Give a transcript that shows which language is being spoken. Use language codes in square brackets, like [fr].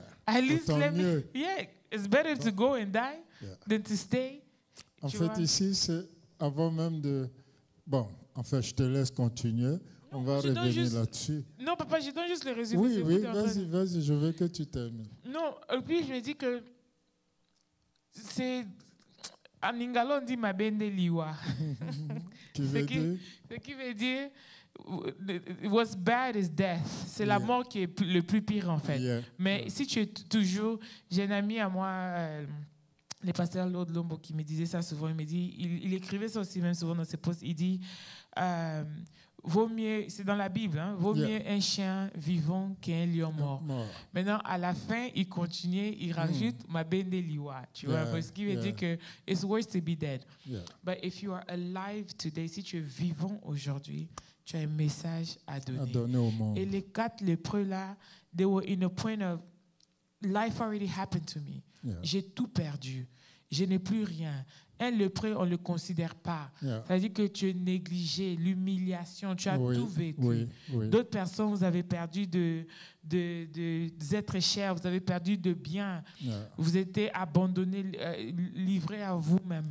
[en] At least let me, it's better to go and die than to stay. [fr] En fait, ici, c'est avant même de... Bon, en fait, je te laisse continuer. On va revenir là-dessus. Non, papa, je donne juste le résumé. Oui, vas-y, je veux que tu termines. Non, et puis je me dis que c'est... En Lingala, on dit « [ln] mabende liwa [fr] ». Ce qui veut dire [en] what's bad is death. [fr] C'est la [en] Yeah. [fr] mort qui est le plus pire en fait. [en] Yeah. [fr] Mais si tu es toujours... J'ai un ami à moi, le pasteur Lord Lombo, qui me disait ça souvent. Il me dit, il écrivait ça aussi même souvent dans ses posts. Il dit, vaut mieux, c'est dans la Bible, hein, vaut [en] Yeah. [fr] mieux un chien vivant qu'un lion mort. Mort. Maintenant, à la fin, il continue, il rajoute [ln] ma bende liwa, [fr] tu vois, [en] Yeah, [fr] parce qu'il veut [en] yeah. [fr] dire que [en] it's worse to be dead. Yeah. But if you are alive today, [fr] si tu es vivant aujourd'hui, tu as un message à donner. À donner au monde. Et les 4 lépreux là, [en] they were in a point of life already happened to me. Yeah. [fr] J'ai tout perdu. Je n'ai plus rien. Un lépreux, on ne le considère pas. [en] Yeah. [fr] C'est-à-dire que tu es négligé, l'humiliation, tu as Oui, tout vécu. oui, oui. D'autres personnes, vous avez perdu des êtres chers, vous avez perdu de biens, [en] Yeah. [fr] vous êtes abandonné, livré à vous-même.